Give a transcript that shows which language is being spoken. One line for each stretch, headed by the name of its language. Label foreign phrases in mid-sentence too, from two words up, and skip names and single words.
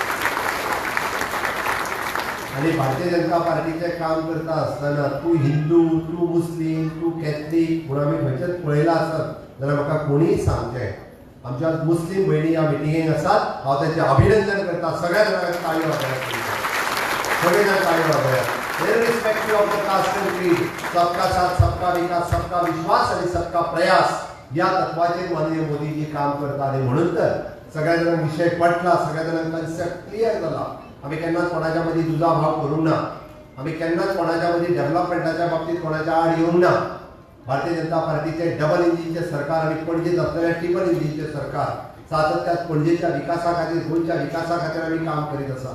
Konkani: आनी भारतीय जनता पार्टीचें काम करता आसतना तूं हिंदू, तूं मुस्लीम, तूं कॅथलीक म्हणून आमी खंयचेच पळयलां आसत जाल्यार म्हाका कोणीय सांगचें. आमच्या मुस्लीम भयणी ह्या मिटिंगेक आसात. हांव तांचें अभिनंदन करता. सगळ्या जाणांक ताळयो वाजयात. सगळे जाण ताळयो वाजयात.
English: irrespective of the caste and creed,
Hindi: सबका साथ, सबका विकास, सबका विश्वास
Konkani: आणि
Hindi: सबका प्रयास
Konkani: या तत्वाचेर माननीय मोदीजी काम करता. आणि म्हणून तर सगळ्या जाणांक विषय पटला, सगळ्या जाणांक
English: concept clear
Konkani: जाला. आमी केन्नाच कोणाच्या मदीं दुजाभाव करूंक ना. आमी केन्नाच कोणाच्या मदीं डेव्हलपमेंटाच्या बाबतींत कोणाच्या आड येवंक ना. भारतीय जनता पार्टीचे
English: double engineचे
Konkani: सरकार आणि पणजेत असलेल्या
English: triple engineचे
Konkani: सरकार सातत्यात पणजेच्या विकासा खातीर, गोंयच्या विकासा खातीर आमी काम करीत आसा.